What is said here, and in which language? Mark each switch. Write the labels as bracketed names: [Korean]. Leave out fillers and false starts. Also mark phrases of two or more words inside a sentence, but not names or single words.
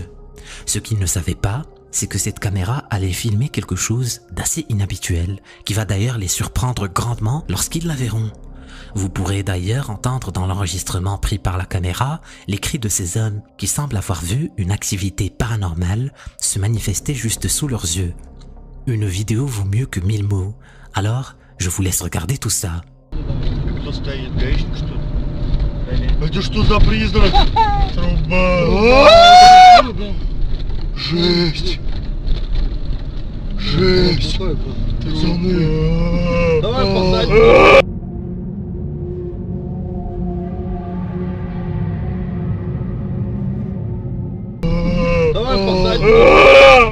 [French] Ce qu'ils ne savaient pas, c'est que cette caméra allait filmer quelque chose d'assez inhabituel, qui va d'ailleurs les surprendre grandement lorsqu'ils la verront. Vous pourrez d'ailleurs entendre dans l'enregistrement pris par la caméra les cris de ces hommes qui semblent avoir vu une activité paranormale se manifester juste sous leurs yeux. Une vidéo vaut mieux que 1000 mots, alors je vous laisse regarder tout ça. [Russian] Это что за призрак? Труба! Жесть! Жесть! Пацаны! Давай посадим! Давай посадим!